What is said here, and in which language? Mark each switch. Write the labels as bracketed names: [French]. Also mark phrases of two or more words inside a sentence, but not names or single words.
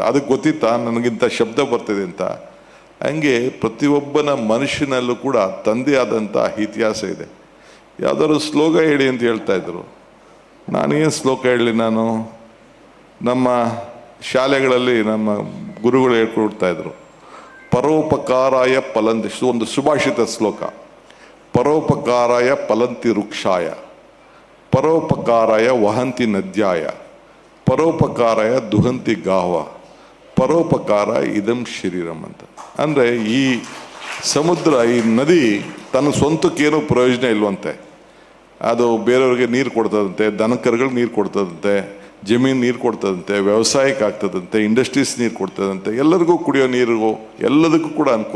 [Kannada] ಅದಕ್ಕೆ ಗೊತ್ತಿತ್ತಾ ನನಗಿಂತ ಶಬ್ದ ಬರ್ತಿದೆ ಅಂತ? ಹಂಗೆ ಪ್ರತಿಯೊಬ್ಬನ ಮನುಷ್ಯನಲ್ಲೂ ಕೂಡ ತಂದೆ ಆದಂಥ ಇತಿಹಾಸ ಇದೆ. ಯಾವುದಾದ್ರು ಶ್ಲೋಕ ಹೇಳಿ ಅಂತ ಹೇಳ್ತಾ ಇದ್ರು. ನಾನೇನು ಶ್ಲೋಕ ಹೇಳಲಿ? ನಮ್ಮ ಶಾಲೆಗಳಲ್ಲಿ ನಮ್ಮ ಗುರುಗಳು ಹೇಳ್ಕೊಡ್ತಾ ಇದ್ರು, [Sanskrit] ಪರೋಪಕಾರಾಯ ಫಲಂತಿ, [Kannada] ಒಂದು ಸುಭಾಷಿತ ಶ್ಲೋಕ. [Sanskrit] ಪರೋಪಕಾರಾಯ ಫಲಂತಿ ವೃಕ್ಷಾಯ, ಪರೋಪಕಾರಾಯ ವಹಂತಿ ನದ್ಯಾಯ, ಪರೋಪಕಾರಾಯ ದುಹಂತಿ ಗಾವ, ಪರೋಪಕಾರ ಇದಂ ಶರೀರಂ ಅಂತ. [Kannada] ಅಂದರೆ ಈ ಸಮುದ್ರ, ಈ ನದಿ ತನ್ನ ಸ್ವಂತಕ್ಕೇನು ಪ್ರಯೋಜನ ಇಲ್ವಂತೆ. ಅದು ಬೇರೆಯವ್ರಿಗೆ ನೀರು ಕೊಡ್ತದಂತೆ, ದನಕರುಗಳಿಗೆ ನೀರು ಕೊಡ್ತದಂತೆ, ಜಮೀನು ನೀರು ಕೊಡ್ತದಂತೆ, ವ್ಯವಸಾಯಕ್ಕೆ ಆಗ್ತದಂತೆ, ಇಂಡಸ್ಟ್ರೀಸ್ ನೀರು ಕೊಡ್ತದಂತೆ, ಎಲ್ಲರಿಗೂ ಕುಡಿಯೋ ನೀರಿಗೂ ಎಲ್ಲದಕ್ಕೂ ಕೂಡ ಅನುಕೂಲ.